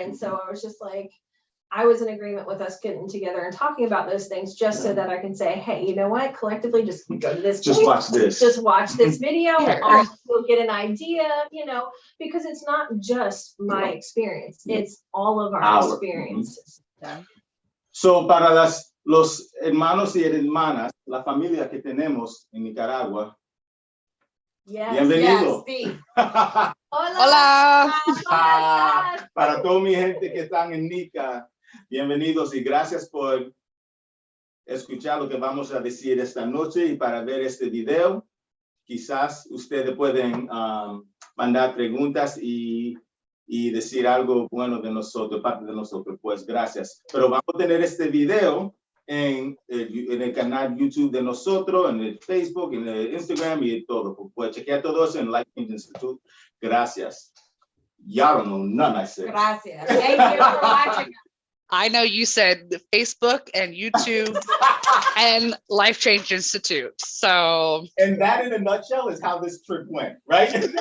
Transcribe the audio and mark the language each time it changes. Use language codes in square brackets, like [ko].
[en] And so I was just like, I was in agreement with us getting together and talking about those things just so that I can say, hey, you know what, collectively just go to this. Just watch this. Just watch this video. We'll get an idea, you know, because it's not just my experience. It's all of our experiences. [es] So para los hermanos y hermanas, la familia que tenemos en Nicaragua. [en] Yes. [es] Bienvenido. [en] Yes, [es] Hola. Para toda mi gente que están en Nica, bienvenidos y gracias por escuchar lo que vamos a decir esta noche y para ver este video. Quizás ustedes pueden mandar preguntas y decir algo bueno de nosotros, parte de nosotros, pues gracias. Pero vamos a tener este video en el canal YouTube de nosotros, en el Facebook, en el Instagram y todo. Pues chequear todo eso en Life Change Institute. Gracias. [en] Y'all don't know none, I said. [es] Gracias. [en] Thank you for watching. I know you said Facebook and YouTube and Life Change Institute. So, and that in a nutshell is how this trip went, right?